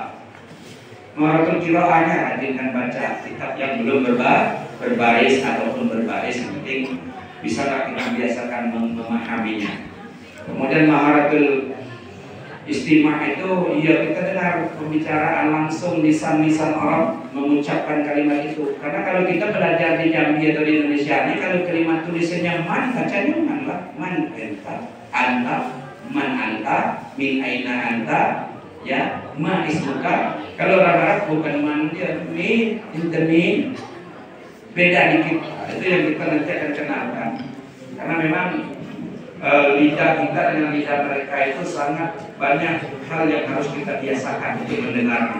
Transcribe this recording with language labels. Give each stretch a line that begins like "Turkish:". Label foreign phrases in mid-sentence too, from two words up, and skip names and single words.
Arabic: مهارة القراءة
Indonesian: rajinkan baca kitab yang belum berbaris ataupun berbaris, yang penting bisa kita biasakan memahaminya. Kemudian
Arabic: مهارة الاستماع
Indonesian: itu, ya kita dengar pembicaraan langsung lisan-lisan Arab mengucapkan kalimat itu. Karena kalau kita belajar di Jambi atau di Indonesia ini, kalau kalimat tulisannya man, bacanya man lah.
Arabic: من أنت، من أنت، من أين أنت, ya, ما اسمك.
Indonesian: Kalau orang Arab bukan man, dia min, min. Beda dikit. Itu yang kita nanti akan kenalkan. Karena memang lidah kita dengan lidah mereka itu sangat banyak hal yang harus kita biasakan untuk mendengarnya.